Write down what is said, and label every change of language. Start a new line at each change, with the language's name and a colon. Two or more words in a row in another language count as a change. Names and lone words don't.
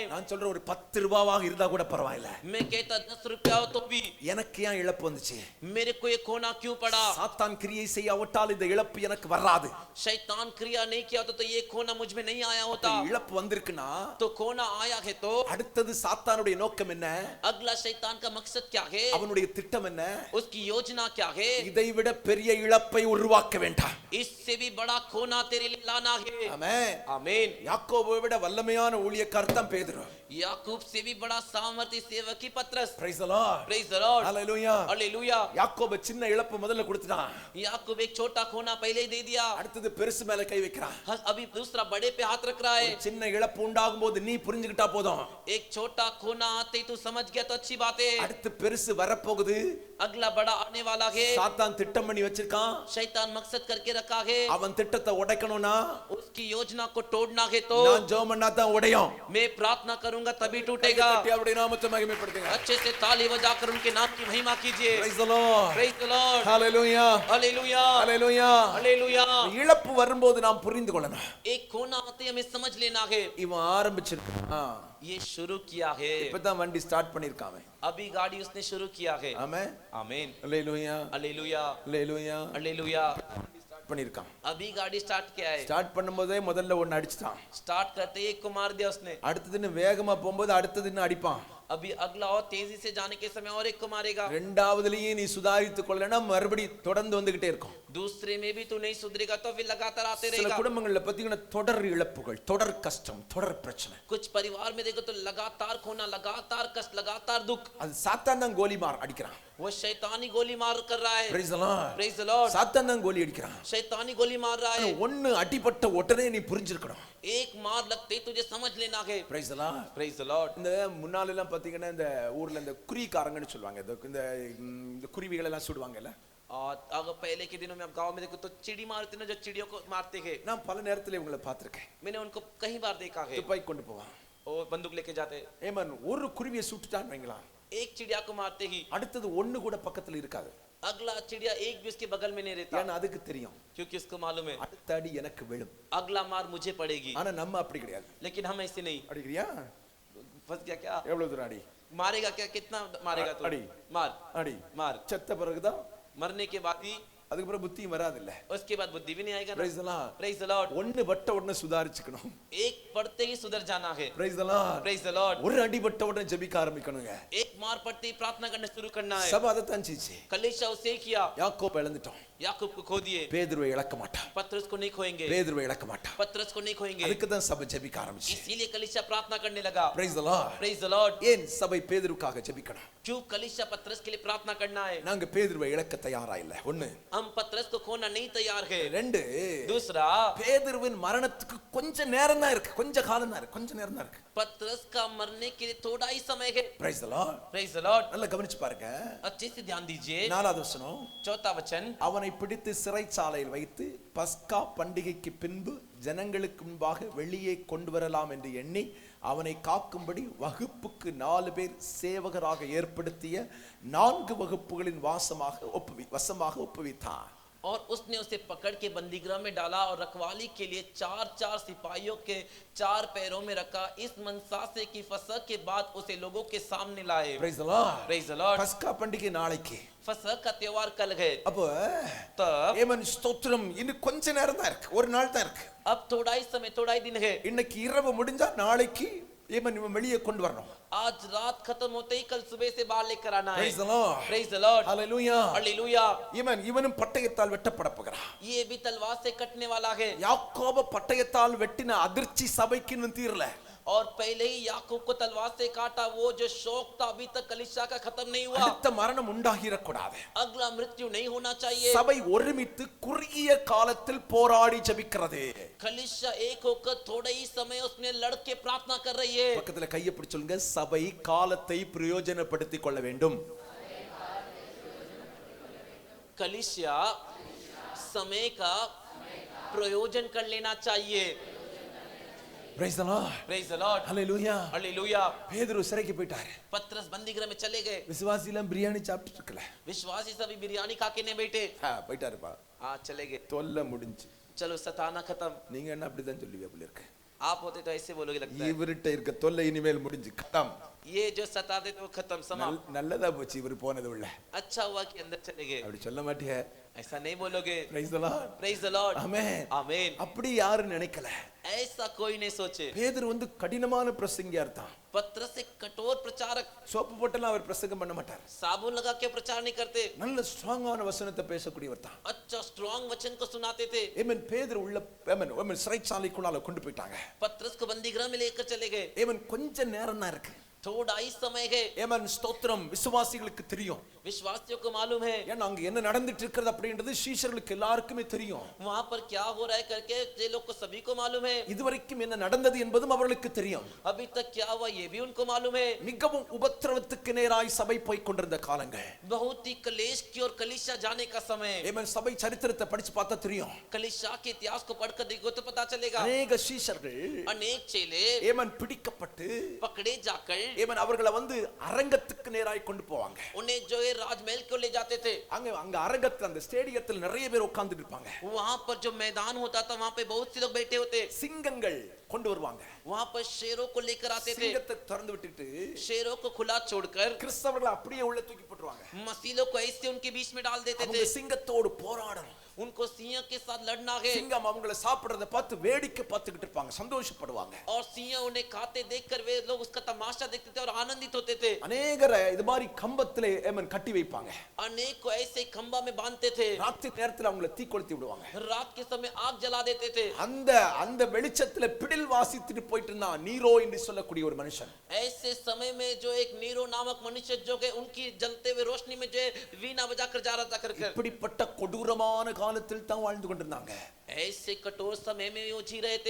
Tamil: நான் சொல்றேன், ஒரு 10 ரூபாவாக இருந்தா கூட பரவாயில்லை.
Hindi: मैं कहता 10 रुपया हो तो भी
Tamil: எனக்கு ஏன் இழப்பு வந்துச்சு?
Hindi: मेरे को ये खोना क्यों पड़ा
Tamil: சாத்தான் கிரியை செய்யாவிட்டால் இந்த இழப்பு எனக்கு வராது.
Hindi: शैतान क्रिया नहीं किया तो ये खोना मुझ में नहीं आया होता
Tamil: இழப்பு வந்திருக்குன்னா
Hindi: तो खोना आया है तो
Tamil: அடுத்தது சாத்தானுடைய நோக்கம் என்ன?
Hindi: अगला शैतान का मकसद क्या है
Tamil: அவனுடைய திட்டம் என்ன?
Hindi: उसकी योजना क्या है
Tamil: இதை விட பெரிய இழப்பை உருவாக்க வேண்டாம்.
Hindi: इससे भी बड़ा खोना तेरे लिए लाना है
Tamil: ஆமென்.
Hindi: आमीन
Tamil: யாக்கோபை விட வல்லமையான ஊழியக்காரர் தான் பேதுரு.
Hindi: याकूब से भी बड़ा सामर्थी सेवक ही पत्रस
English: Praise the Lord. Praise the Lord Hallelujah. हालेलुया
Tamil: யாக்கோபு சின்ன இழப்பு முதல்ல கொடுத்துட்டான்,
Hindi: याकूब एक छोटा खोना पहले ही दे दिया
Tamil: அடுத்தது பெருசு மேல கை வைக்கிறான்.
Hindi: अभी दूसरा बड़े पे हाथ रख रहा है
Tamil: சின்ன இழப்பு உண்டாகும் போது நீ புரிஞ்சுக்கிட்டா போதும்,
Hindi: एक छोटा खोना आते ही तू समझ गया तो अच्छी बात है
Tamil: அடுத்து பெருசு வரப்போகுது.
Hindi: अगला बड़ा आने वाला है
Tamil: சாத்தான் திட்டம் பண்ணி வச்சிருக்கான்.
Hindi: शैतान मकसद करके रखा है
Tamil: அவன் திட்டத்தை உடைக்கணும்னா
Hindi: उसकी योजना को तोड़ना है तो
Tamil: நான் ஜெபம் பண்ணா தான் உடையும்.
Hindi: मैं प्रार्थना करूंगा तभी टूटेगा
Tamil: கட்டி அவருடைய நாமத்தை மகிமைப்படுத்துங்க.
Hindi: अच्छे से ताली बजाकर उनके नाम की महिमा कीजिए
English: Praise the Lord. Praise the Lord Hallelujah. हालेलुया Hallelujah. हालेलुया
Tamil: இழப்பு வரும்போது நாம் புரிந்து கொள்ளணும்.
Hindi: एक खोना आते ही हमें समझ लेना है
Tamil: இவன் ஆரம்பிச்சிருக்கான்,
Hindi: ये शुरू किया है
Tamil: இப்பதான் வண்டி ஸ்டார்ட் பண்ணிருக்கான்.
Hindi: अभी गाड़ी उसने शुरू किया है
Tamil: ஆமென்.
Hindi: आमीन
Tamil: அல்லேலூயா.
Hindi: हालेलुया
Tamil: அல்லேலூயா.
Hindi: हालेलुया
Tamil: ஸ்டார்ட் பண்ணிருக்கான்.
Hindi: अभी गाड़ी स्टार्ट किया है
Tamil: ஸ்டார்ட் பண்ணும்போதே முதல்ல ஒன்னு அடிச்சிட்டான்,
Hindi: स्टार्ट करते ही एक को मार दिया उसने
Tamil: அடுத்ததுன்னு வேகமா போகும்போது அடுத்ததுன்னு அடிப்பான்.
Hindi: अभी अगला और तेजी से जाने के समय और एक को मारेगा
Tamil: ரெண்டாவதுலயே நீ சுதாரித்துக் கொள்ளனா மறுபடி தொடர்ந்து வந்துகிட்டே இருக்கும்.
Hindi: दूसरे में भी तू नहीं सुधरेगा तो फिर लगातार आते
Tamil: சில
Hindi: रहेगा
Tamil: குடும்பங்கள்ல பாத்தீங்கன்னா தொடர் இழப்புகள், தொடர் கஷ்டம், தொடர் பிரச்சனை.
Hindi: कुछ परिवार में देखो तो लगातार खोना लगातार कष्ट लगातार दुख
Tamil: அது சாத்தான் தான்
Hindi: गोली मार
Tamil: அடிக்கிறான்.
Hindi: वो शैतानी गोली मार कर रहा है
English: Praise the Lord. Praise the Lord
Tamil: சாத்தான் தான் கோலி அடிக்கிறான்.
Hindi: शैतानी गोली मार रहा है
Tamil: ஒன்னு அடிபட்ட உடனே நீ புரிஞ்சிருக்கணும்.
Hindi: एक मार लगते ही तुझे समझ लेना है
English: Praise the Lord. Praise the Lord
Tamil: இந்த முன்னால எல்லாம் பாத்தீங்கன்னா இந்த ஊர்ல இந்த குறிக்காரங்கன்னு சொல்லுவாங்க, இந்த குருவிகள் எல்லாம் சுடுவாங்கல்ல.
Hindi: और अगर पहले के दिनों में आप गांव में देखो तो चिड़ी मारते ना जो चिड़ियों को मारते हैं
Tamil: நான் பல நேரத்துல இவங்களை பார்த்திருக்கேன்.
Hindi: मैंने उनको कई बार देखा है
Tamil: துப்பாக்கி கொண்டு போவான்.
Hindi: वो बंदूक लेके जाते
Tamil: ஏமன் ஒரு குருவியை சுட்டுட்டான்னு வைங்களா,
Hindi: एक चिड़िया को मारते ही
Tamil: அடுத்தது ஒண்ணு கூட பக்கத்துல இருக்காது.
Hindi: अगला चिड़िया एक भी उसके बगल में नहीं रहता
Tamil: ஏன்னா அதுக்கு தெரியும்
Hindi: क्योंकि उसको मालूम है
Tamil: அடுத்த அடி எனக்கு விழும்.
Hindi: अगला मार मुझे पड़ेगी
Tamil: ஆனா நம்ம அப்படி கிடையாது.
Hindi: लेकिन हम ऐसे नहीं
Tamil: அடிக்கிறியா?
Hindi: फंस गया क्या
Tamil: எவ்வளவு தூரம் அடி?
Hindi: मारेगा क्या कितना मारेगा तू
Tamil: अड़ी।
Hindi: मार
Tamil: அடி.
Hindi: मार
Tamil: செத்த பிறகுதான்
Hindi: मरने के बाद ही
Tamil: அதுக்கு அப்புறம் புத்தியும் வராது இல்ல.
Hindi: उसके बाद बुद्धि भी नहीं आएगा ना.
English: Praise the Lord. Praise the Lord.
Tamil: ஒன்னு பட்ட உடனே சுதாரிச்சுக்கணும்.
Hindi: एक पढ़ते ही सुधर जाना है.
English: Praise the Lord. Praise the Lord.
Tamil: ஒரு அடி பட்ட உடனே ஜெபிக்க ஆரம்பிக்கணுங்க.
Hindi: एक मार पड़ते ही प्रार्थना करना शुरू करना है.
Tamil: சபை அதைத்தான் செஞ்சுச்சு.
Hindi: कलीसिया उसे किया.
Tamil: யாக்கோபை இழந்துட்டோம்.
Hindi: याकूब को खो दिए.
Tamil: பேதுருவை இழக்க மாட்டான்.
Hindi: पतरस को नहीं खोएंगे.
Tamil: பேதுருவை இழக்க மாட்டான்.
Hindi: पतरस को नहीं खोएंगे.
Tamil: அதுக்கு தான் சபை ஜெபிக்க ஆரம்பிச்சு.
Hindi: इसीलिए कलीसिया प्रार्थना करने लगा.
English: Praise the Lord. Praise the Lord.
Tamil: ஏன் சபை பேதுருக்காக ஜெபிக்கணும்?
Hindi: क्यों कलीसिया पतरस के लिए प्रार्थना करना है?
Tamil: நாங்க பேதுருவை இழக்க தயாரா இல்ல. ஒன்னு.
Hindi: हम पतरस को खोना नहीं तैयार है.
Tamil: ரெண்டு.
Hindi: दूसरा,
Tamil: பேதுருவின் மரணத்துக்கு கொஞ்ச நேரம் தான் இருக்கு. கொஞ்ச காலம் தான் இருக்கு. கொஞ்ச நேரம் தான் இருக்கு.
Hindi: पतरस का मरने के लिए थोड़ा ही समय है.
English: Praise the Lord. Praise the Lord.
Tamil: நல்லா கவனிச்சு பாருங்க.
Hindi: अच्छे से ध्यान दीजिए.
Tamil: 4வது வசனம்.
Hindi: चौथा वचन.
Tamil: அவனை பிடித்து சிறைச்சாலையில் வைத்து பஸ்கா பண்டிகைக்கு பின்பு ஜனங்களுக்கு முன்பாக வெளியே கொண்டு வரலாம் என்று எண்ணி அவனை காக்கும்படி வகுப்புக்கு 4 பேர் சேவகராக ஏற்படுத்திய 4 வகுப்புகளின் வசமாக ஒப்புவித்தான்.
Hindi: और उसने उसे पकड़ के बंदीगृह में डाला और रखवाली के लिए 4 सिपाहियों के 4 पैरों में रखा. इस मनसा से कि फसह के बाद उसे लोगों के सामने लाए.
English: Praise the Lord. Praise the Lord.
Tamil: பஸ்கா பண்டிகை நாளைக்கு.
Hindi: फसह का त्योहार कल है.
Tamil: அப்போ
Hindi: तब
Tamil: ஏமன் ஸ்தோத்திரம் இன்னும் கொஞ்ச நேரம் தான் இருக்கு. ஒரு நாள் தான் இருக்கு.
Hindi: अब थोड़ा ही समय, थोड़ा ही दिन है.
Tamil: இன்னைக்கு இரவு முடிஞ்சா நாளைக்கு ஏமன் இவன் வெளியே கொண்டு வரணும்.
Hindi: आज रात खत्म होते ही कल सुबह से बाहर लेकर आना है.
English: Praise the Lord. Praise the Lord. Hallelujah. Hallelujah.
Tamil: இவனும் பட்டயத்தால் வெட்டப்பட போகிறான்.
Hindi: ये भी तलवार से कटने वाला है.
Tamil: யாக்கோப பட்டயத்தால் வெட்டின அதிர்ச்சி சபைக்கு இன்னும் தீரல.
Hindi: और पहले ही याकूब को तलवार से काटा वो जो शौक था अभी तक कलीसिया का खत्म नहीं हुआ.
Tamil: அடுத்த மரணம் உண்டாகிரக் கூடாது.
Hindi: अगला मृत्यु नहीं होना चाहिए.
Tamil: சபை ஒருமித்து குறுகிய காலத்தில் போராடி ஜெபிக்கிறது.
Hindi: कलीसिया एक होकर थोड़े ही समय उसने लड़के प्रार्थना कर रही है.
Tamil: பக்கத்துல கையை பிடிச்சு சொல்லுங்க, சபை காலத்தை பிரயோஜனப்படுத்திக் கொள்ள வேண்டும்.
Hindi: कलीसिया समय का प्रयोजन कर लेना चाहिए.
English: Praise the Lord. Praise the Lord. Hallelujah. Hallelujah.
Tamil: பேதுரு சிறைக்கு போயிட்டாரு.
Hindi: पतरस बंदीगृह में चले गए.
Tamil: விசுவாசி எல்லாம் பிரியாணி சாப்பிட்டு இருக்கல.
Hindi: विश्वासी सभी बिरयानी खा के नहीं बैठे.
Tamil: போயிட்டாருப்பா.
Hindi: हाँ चले गए.
Tamil: தொல்லை முடிஞ்சு.
Hindi: चलो सताना खत्म.
Tamil: நீங்க என்ன அப்படிதான் சொல்லுவீங்க அப்படி இருக்கு.
Hindi: आप होते तो ऐसे बोलोगे लगता है.
Tamil: இவர்ட்ட இருக்க தொல்லை இனிமேல் முடிஞ்சு खत्म.
Hindi: ये जो सताते थे वो खत्म समाप्त.
Tamil: நல்லதா போச்சு இவர் போனது உள்ள.
Hindi: अच्छा हुआ कि अंदर चले गए.
Tamil: அப்படி சொல்ல மாட்டியே.
Hindi: ऐसा नहीं बोलोगे.
English: Praise the Lord. Praise the Lord. Amen. Amen.
Tamil: அப்படி யாரும் நினைக்கல.
Hindi: ऐसा कोई नहीं सोचे.
Tamil: பேதுரு கடினமான பிரசங்கியா இருந்தான்.
Hindi: पतरस एक कठोर प्रचारक.
Tamil: சோப்பு போட்டெல்லாம் அவர் பிரசங்கம் பண்ண மாட்டார்.
Hindi: साबुन लगा के प्रचार नहीं करते.
Tamil: நல்ல ஸ்ட்ராங்கான வசனத்தை பேசக்கூடியவர் தான்.
Hindi: अच्छा स्ट्रांग वचन को सुनाते थे.
Tamil: ஏமன் பேதுரு உள்ள சிறைச்சாலைக்குள்ளால கொண்டு போயிட்டாங்க.
Hindi: पतरस को बंदीगृह में लेकर चले गए.
Tamil: ஏமன் கொஞ்ச நேரம் தான் இருக்கு.
Hindi: थोड़ा ही समय है.
Tamil: ஏமன் ஸ்தோத்திரம் விசுவாசிகளுக்கு தெரியும்.
Hindi: विश्वासियों को मालूम है.
Tamil: ஏன்னா அங்க என்ன நடந்துட்டு இருக்கிறது அப்படின்றது சீஷர்களுக்கு எல்லாருக்குமே தெரியும்.
Hindi: वहां पर क्या हो रहा है करके ये लोग को सभी को मालूम है.
Tamil: இதுவரைக்கும் என்ன நடந்தது என்பதும் அவர்களுக்கு தெரியும்.
Hindi: अभी तक क्या हुआ ये भी उनको मालूम है.
Tamil: மிகவும் உபத்திரவத்துக்கு நேராய் சபை போய் கொண்டிருந்த காலங்கள்.
Hindi: बहुत ही कलेश की और कलीसिया जाने का समय.
Tamil: ஏமன் சபை சரித்திரத்தை படிச்சு பார்த்தா தெரியும்.
Hindi: कलीसिया के इतिहास को पढ़कर देखो तो पता चलेगा.
Tamil: अनेक சீஷர்கள்
Hindi: अनेक चेले
Tamil: ஏமன் பிடிக்கப்பட்டு
Hindi: पकड़े जाकर
Tamil: ஏமன் அவர்களை அரங்கத்துக்கு நேராய் கொண்டு போவாங்க.
Hindi: उन्हें जो है राजमहल को ले जाते थे.
Tamil: அங்க அரங்கத்துல அந்த ஸ்டேடியத்துல நிறைய பேர் உட்கார்ந்துட்டு இருப்பாங்க.
Hindi: वहां पर जो मैदान होता था वहां पे बहुत से लोग बैठे होते.
Tamil: சிங்கங்கள் கொண்டு வருவாங்க.
Hindi: वहां पर शेरों को लेकर आते थे.
Tamil: சிங்கத்தை திறந்து விட்டுட்டு
Hindi: शेरों को खुला छोड़कर
Tamil: கிறிஸ்தவர்களை அப்படியே உள்ள தூக்கி போட்டுருவாங்க.
Hindi: मसीलों को ऐसे उनके बीच में डाल देते थे.
Tamil: அவங்க சிங்கத்தோடு போராடணும்.
Hindi: उनको सिंह के साथ लड़ना है.
Tamil: சிங்கம் அவங்களை சாப்பிடுறத பார்த்து வேடிக்கை பார்த்துக்கிட்டு இருப்பாங்க, சந்தோஷப்படுவாங்க.
Hindi: और सिंह उन्हें खाते देखकर वे लोग उसका तमाशा देखते थे और आनंदित होते थे.
Tamil: अनेகரை இது மாதிரி கம்பத்திலே ஏமன் கட்டி வைப்பாங்க.
Hindi: अनेक को ऐसे खंबा में बांधते थे.
Tamil: ராத்திரி நேரத்துல அவங்களை தீ கொளுத்தி விடுவாங்க.
Hindi: रात के समय आग जला देते थे.
Tamil: அந்த வெளிச்சத்துல பிடில் வாசித்துட்டு போயிட்டு இருந்தான் நீரோ என்று சொல்லக்கூடிய ஒரு மனுஷன்.
Hindi: ऐसे समय में जो एक नीरो नामक मनुष्य जो के उनकी जलते हुए रोशनी में जो वीणा बजाकर जा रहा था कर
Tamil: இப்படிப்பட்ட கொடூரமான காலத்தில் தான் வாழ்ந்து கொண்டிருந்தாங்க.
Hindi: ऐसे कठोर समय में वो जी रहे थे.